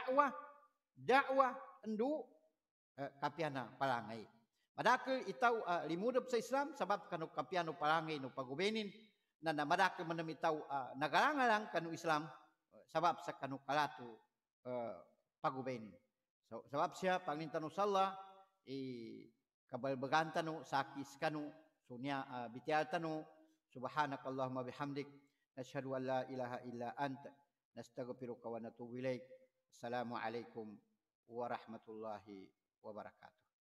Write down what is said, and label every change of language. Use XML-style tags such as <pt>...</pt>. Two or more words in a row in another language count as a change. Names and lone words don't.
<mdh>dakwah endu kapiana palangay madakil itaw limudop sa Islam sabab kanu kapiano palangay no pagubenin na madakil manamitaw nagalangalang kanu Islam sabab sa kanu kalatu pagubenin so sabab siya pangintano sallah kabalbagan tanu sakis kanu sunya bitial tanu</mdh> <ar>سبحانك اللهم بحمدك نشهد أن لا إله إلا أنت نستغفرك ونتوب إليك السلام عليكم ورحمة الله وبركاته.</ar>